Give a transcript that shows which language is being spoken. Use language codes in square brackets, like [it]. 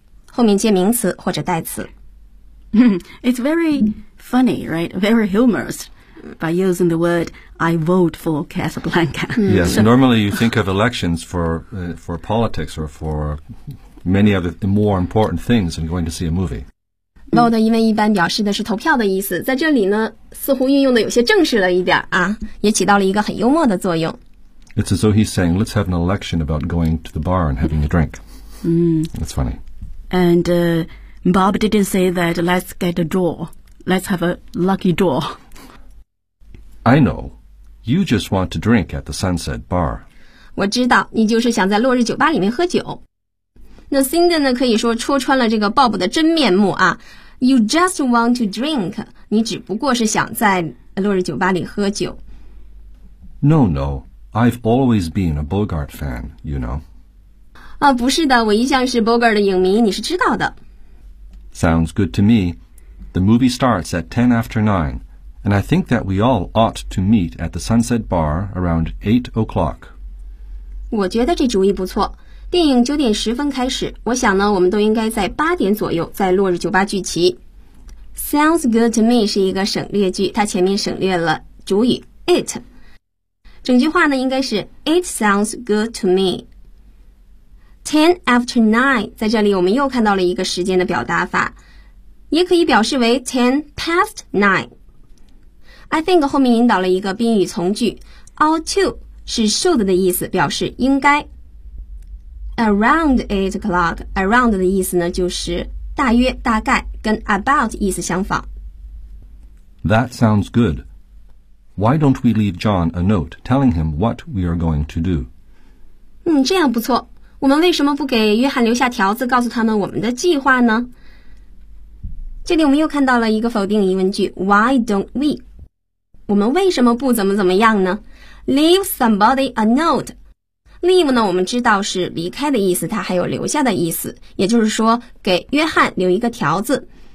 [zh] 后面接名词或者代词。 [en] It's very funny, right? Very humorous by using the word I vote for Casablanca. Yes, normally you think of elections for politics or for many other more important things than going to see a movie. [zh] Vote 因为一般表示的是投票的意思，在这里呢似乎运用的有些正式了一点啊，也起到了一个很幽默的作用。 [en] It's as though he's saying, let's have an election about going to the bar and having a drink. That's funny. And Bob didn't say that let's get a draw. Let's have a lucky draw. I know. You just want to drink at the Sunset Bar. [zh] 我知道你就是想在落日酒吧里面喝酒。那 Cindy 呢可以说戳穿了这个 Bob 的真面目啊。 [en] You just want to drink. [zh] 你只不过是想在落日酒吧里喝酒。 [en] No, no. I've always been a Bogart fan, you know. [zh] 啊，不是的，我一向是 Bogart 的影迷，你是知道的。 [en] Sounds good to me. The movie starts at 9:10, and I think that we all ought to meet at the Sunset Bar around 8:00. [zh] 我觉得这主意不错。电影9:10开始，我想呢，我们都应该在8左右在落日酒吧聚齐。 [en] Sounds good to me [zh] 是一个省略句，它前面省略了主语 it。整句话呢，应该是 [en] It sounds good to me. [zh] 10:09, 在这里我们又看到了一个时间的表达法，也可以表示为10:09。 I think 后面引导了一个宾语从句 ，ought to 是 should 的意思，表示应该。 Around 的意思呢，就是大约、大概，跟 about 意思相仿。 [en] That sounds good. Why don't we leave John a note telling him what we are going to do? [zh] 这样不错。我们为什么不给约翰留下条子告诉他们我们的计划呢？这里我们又看到了一个否定疑问句 [en] Why don't we? [zh] 我们为什么不怎么怎么样呢？ [en] Leave somebody a note. [zh] Leave 呢我们知道是离开的意思，它还有留下的意思，也就是说给约翰留一个条子。